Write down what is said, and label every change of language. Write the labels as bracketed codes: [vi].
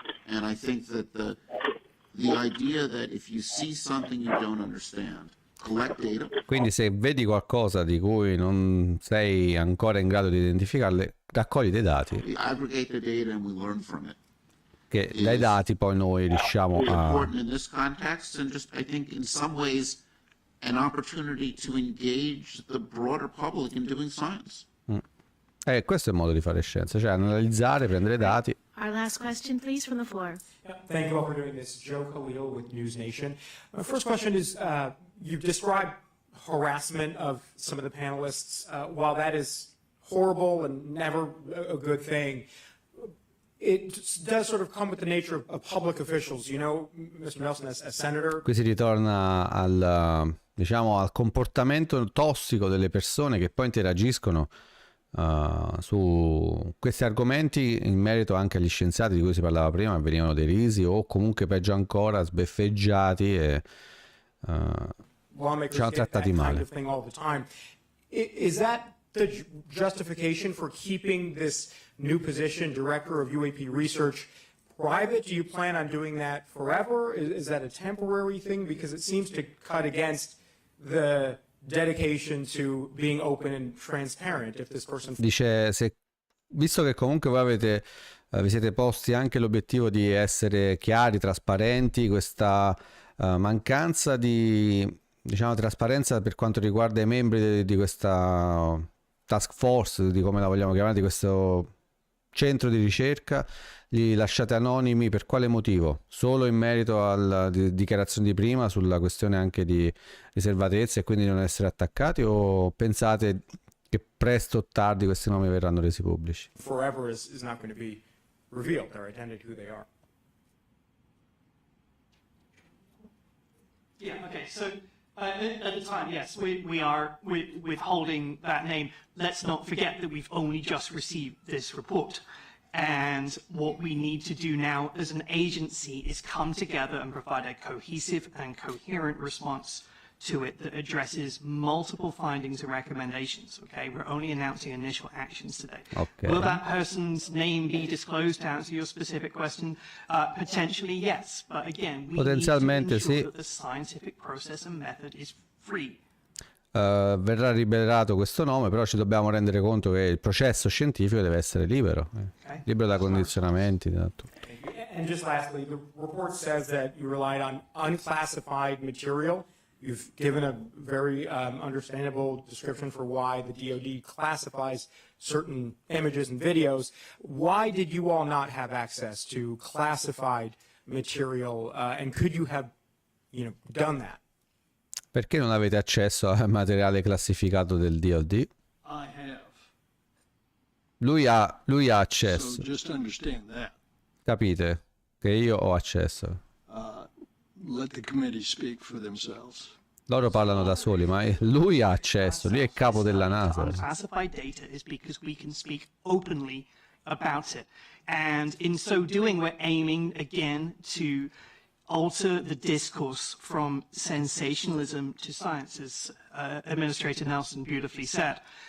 [en] And I think that the idea that if you see something you don't understand, collect data. [it] Quindi se vedi qualcosa di cui non sei ancora in grado di identificarle, raccogli dei dati. [en] We aggregate the data and we learn from it. [it] Che dai dati poi noi riusciamo a... [en] important in this context, and just I think in some ways an opportunity to engage the broader public in doing science. [it] Questo è il modo di fare scienza, cioè analizzare, prendere dati. [en] Our last question, please, from the floor. Thank you all for doing this. Joe Khalil with News Nation. My first question is, you've described harassment of some of the panelists. While that is horrible and never a good thing, it does sort of come with the nature of public officials. You know, Mr. Nelson, as senator. [it] Qui si ritorna al, diciamo, al comportamento tossico delle persone che poi interagiscono su questi argomenti in merito anche agli scienziati di cui si parlava prima, che venivano derisi o comunque peggio ancora sbeffeggiati e ci hanno trattati male. [en] Is that the justification for keeping this new position, director of UAP research, private? Do you plan on doing that forever? Is that a temporary thing? Because it seems to cut against the dedication to being open and transparent. If this person... [it] Dice, visto che comunque voi vi siete posti anche l'obiettivo di essere chiari, trasparenti, questa mancanza di, diciamo, trasparenza per quanto riguarda i membri di questa task force, di come la vogliamo chiamare, di questo centro di ricerca, li lasciate anonimi per quale motivo? Solo in merito alla dichiarazione di prima sulla questione anche di riservatezza e quindi non essere attaccati, o pensate che presto o tardi questi nomi verranno resi pubblici? [en] Forever is not going to be revealed, their identity, who they are. Yeah, okay, so at the time, yes, we are withholding that name. Let's not forget that we've only just received this report. And what we need to do now as an agency is come together and provide a cohesive and coherent response to it that addresses multiple findings and recommendations. Okay, we're only announcing initial actions today. Okay. Will that person's name be disclosed, to answer your specific question? Potentially, yes. But again, we need to ensure that the scientific process and method is free. [it] Verrà rivelato questo nome, però ci dobbiamo rendere conto che il processo scientifico deve essere libero, libero da condizionamenti, da tutto. [en] And just lastly, the report says that you relied on unclassified material. You've given a very understandable description for why the DoD classifies certain images and videos. Why did you all not have access to classified material, and could you have, done that? [it] Perché non avete accesso al materiale classificato del DoD? [en] I have. [it] Lui ha accesso. [en] So just understand that. [it] Capite? Che io ho accesso. [en] Let the committee speak for themselves. [it] Loro parlano da soli, ma lui ha accesso, lui è capo della NASA. [en] Unclassified data is because we can speak openly about it. And in so doing, we're aiming again to alter the discourse from sensationalism to science, as Administrator Nelson beautifully said.